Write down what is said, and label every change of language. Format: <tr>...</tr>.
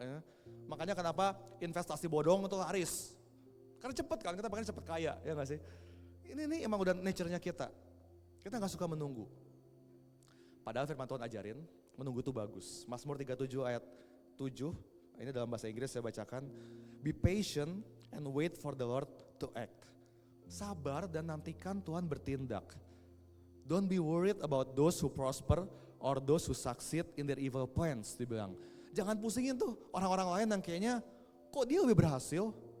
<id>Ya. Makanya kenapa investasi bodong itu laris. Karena cepet kan, kita pengen cepet kaya, ya gak sih? Ini emang udah nature-nya kita. Kita gak suka menunggu. Padahal firman Tuhan ajarin, menunggu itu bagus. Mazmur 37 ayat 7, ini dalam bahasa Inggris saya bacakan.</id> <en>Be patient and wait for the Lord to act.</en> <id>Sabar dan nantikan Tuhan bertindak.</id> <en>Don't be worried about those who prosper or those who succeed in their evil plans, dibilang.</en> <id>Jangan pusingin tuh orang-orang lain yang kayaknya, kok dia lebih berhasil?</id>